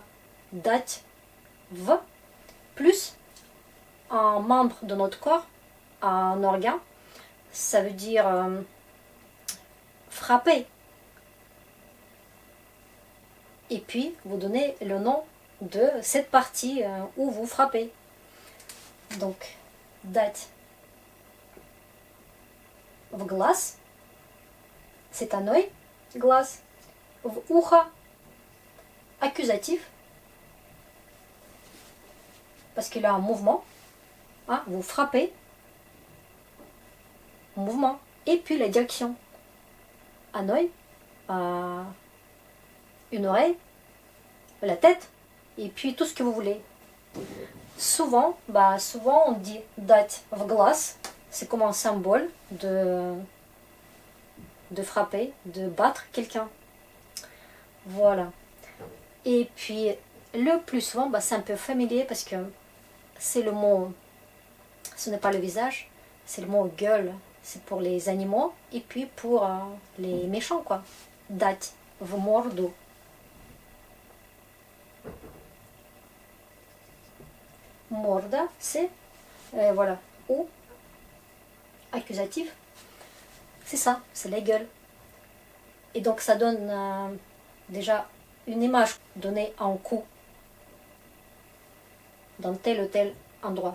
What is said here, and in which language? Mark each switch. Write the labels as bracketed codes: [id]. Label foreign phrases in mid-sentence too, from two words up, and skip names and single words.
[fr] Dать v plus un membre de notre corps, un organe, ça veut dire frapper. Et puis, vous donnez le nom de cette partie où vous frappez. Donc, [ru] dать в глаз, [fr] c'est un œil, [ru] глаз, в ухо, [fr] accusatif, parce qu'il a un mouvement, hein, vous frappez, mouvement, et puis la direction, un œil, une oreille, la tête, et puis tout ce que vous voulez. Souvent on dit [ru] дать в глаз, [fr] c'est comme un symbole de frapper, de battre quelqu'un. Voilà. Et puis, le plus souvent, c'est un peu familier parce que c'est le mot, ce n'est pas le visage, c'est le mot gueule, c'est pour les animaux et puis pour les méchants, quoi. [ru] Дать в морду. [fr] Morda, c'est, voilà, ou, accusatif, c'est ça, c'est la gueule. Et donc ça donne déjà une image donnée en coup dans tel ou tel endroit.